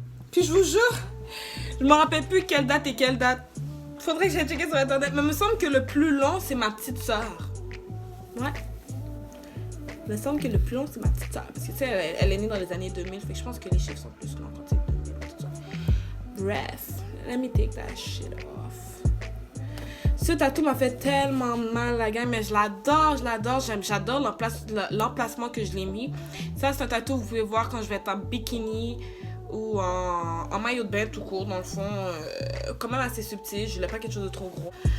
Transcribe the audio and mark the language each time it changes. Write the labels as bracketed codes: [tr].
[fr] Puis je vous jure, je me rappelle plus quelle date et quelle date. Faudrait que j'aille checker sur internet. Mais il me semble que le plus long, c'est ma petite soeur. Ouais. Il me semble que le plus long, c'est ma petite soeur. Parce que tu sais, elle est née dans les années 2000. Fait que je pense que les chiffres sont plus longs quand c'est 2000. Tout ça. Bref. [en] Let me take that shit off. [fr] Ce tatou m'a fait tellement mal, la gang. Mais je l'adore, je l'adore. J'adore l'emplacement que je l'ai mis. Ça, c'est un tatou, vous pouvez voir quand je vais être en bikini ou en maillot de bain tout court, dans le fond, quand même assez subtil. Je voulais pas quelque chose de trop gros.